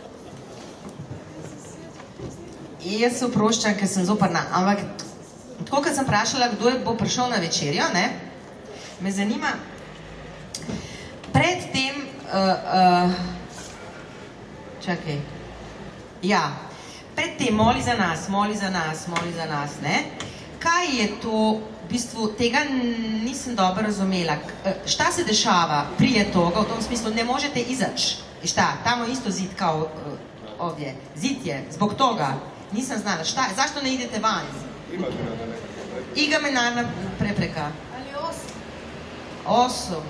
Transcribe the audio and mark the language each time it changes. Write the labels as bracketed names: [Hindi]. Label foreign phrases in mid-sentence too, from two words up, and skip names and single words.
[Slovenian] Jaz se oproščam, ker sem zoprna, ampak tako, kot sem vprašala, kdo bo prišel na večerjo, me zanima, pred tem, čakaj, ja, pred tem moli za nas, kaj je to, v bistvu, tega nisem dobro razumela, [Croatian] šta se dešava, prije toga, v tom smislu, ne možete izaći, I šta, tamo isto zid kao ovdje. Zid je, zbog toga. Nisam znala, šta, zašto ne idete van? Imaginarna prepreka. Osobno.